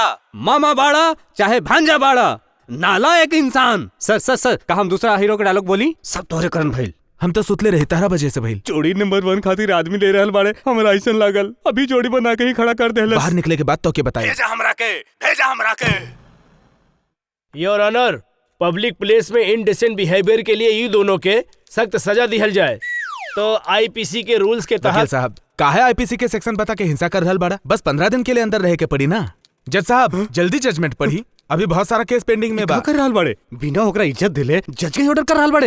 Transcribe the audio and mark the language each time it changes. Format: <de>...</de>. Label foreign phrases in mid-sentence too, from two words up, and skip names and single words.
<bho>मामा बाड़ा चाहे भांजा बाड़ा, नालायक इंसान। सर सर सर का हम दूसरा हीरो का डायलॉग बोली? सब तोहरे करन भइल। हम तो सुतले रहे 12 बजे से भइल। जोड़ी नंबर 1 खातिर आदमी ले रहल बाड़े, हमरा ऐसन लागल अभी जोड़ी बना के ही खड़ा कर देहलस। बाहर निकले के बाद तो के बताए। भेजा हमरा के।</bho> <en>your honour, public place</en> <bho>में</bho> <en>indecent behaviour</en> <bho>के लिए ये दोनों के सख्त सजा दिहल जाए। तो आईपीसी के रूल्स के वकील तहत साहब काहे आईपीसी के सेक्शन बता के हिंसा कर रहल बड़ा? बस 15 दिन के लिए अंदर रहे के पड़ी ना। जज साहब जल्दी जजमेंट पढ़ी, अभी बहुत सारा केस पेंडिंग में बा। कर रहल बाड़े बिना ओकरा इज्जत दिले जज के ऑर्डर कर रहल बाड़े।</bho>